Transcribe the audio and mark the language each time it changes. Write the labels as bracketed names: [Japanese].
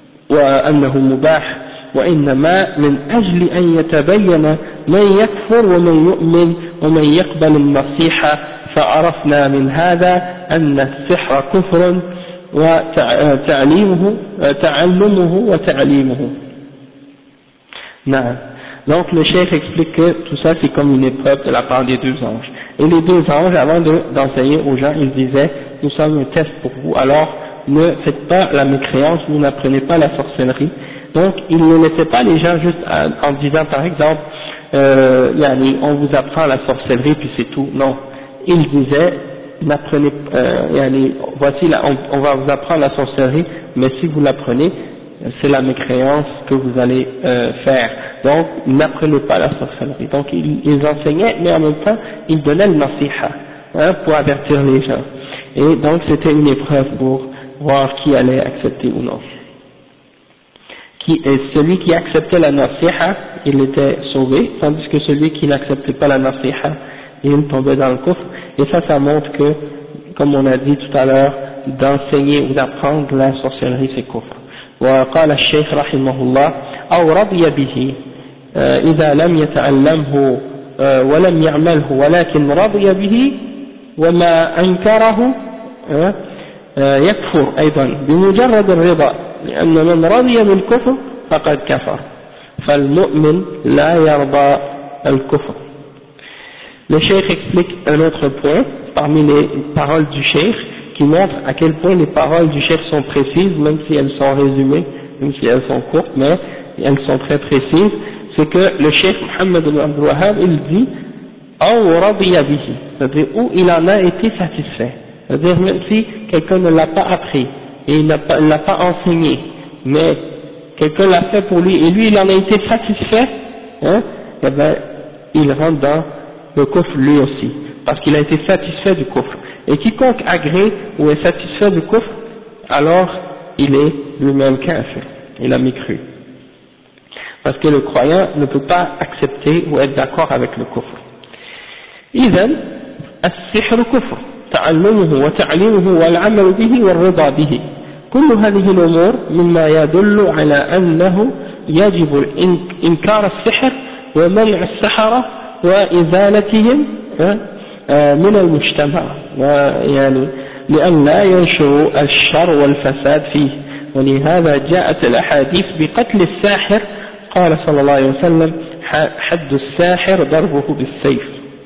[Arabic] وأنه مباح وإنما من أجل أن يتبين من يكفر ومن يؤمن ومن يقبل النصيحة فعرفنا من هذا أن السحر كفر وتعلمه وتعليمه. نعم. [French] Donc le cheikh explique que tout ça c'est comme une épreuve de la part des deux anges. Et les deux anges avant d'enseigner aux gens ils disaient nous sommes un test pour vous, alors ne faites pas la mécréance, vous n'apprenez pas la sorcellerie. Donc ils ne laissaient pas les gens juste en disant par exemple yani, on vous apprend la sorcellerie puis c'est tout. Non, ils disaient n'apprenez yani, voici là, on va vous apprendre la sorcellerie, mais si vous l'apprenez c'est la mécréance que vous allez faire, donc n'apprenez pas la sorcellerie. Donc ils enseignaient mais en même temps ils donnaient le nasiha, hein, pour avertir les gens. Et donc c'était une épreuve pour voir qui allait accepter ou non. Celui qui acceptait la nasiha, il était sauvé, tandis que celui qui n'acceptait pas la nasiha, il tombait dans le kufr. Et ça montre que, comme on a dit tout à l'heure, d'enseigner ou d'apprendre la sorcellerie, c'est kufr. [Arabic] وقال الشيخ رحمه الله أو رضي به إذا لم يتعلمه ولم يعمله ولكن رضي به وما أنكره يكفر أيضا بمجرد الرضا لأن من رضي بالكفر فقد كفر فالمؤمن لا يرضى الكفر. [French] Le cheikh explique un autre point parmi les paroles du cheikh qui montre à quel point les paroles du cheikh sont précises, même si elles sont résumées, même si elles sont courtes, mais elles sont très précises. C'est que le cheikh Mohammed ibn Abdul Wahhab, il dit au [Arabic] radiya bihi, [French] c'est-à-dire où il en a été satisfait. C'est-à-dire même si quelqu'un ne l'a pas appris et il ne l'a pas enseigné, mais quelqu'un l'a fait pour lui et lui il en a été satisfait, hein, et ben il rentre dans le coffre lui aussi, parce qu'il a été satisfait du coffre. Et quiconque agrée ou est satisfait du kufr, alors il est lui-même kafir, il a mécru. Parce que le croyant ne peut pas accepter ou être d'accord avec le kufr. [Arabic] إذن السحر كفر تعلمه وتعليمه والعمل به والرضا به كل هذه الأمور مما يدل على أنه يجب إنكار السحر ومنع السحرة وإزالتهم من المجتمع يعني لأن لا ينشر الشر والفساد فيه ولهذا جاءت الأحاديث بقتل الساحر قال صلى الله عليه وسلم حد الساحر ضربه بالسيف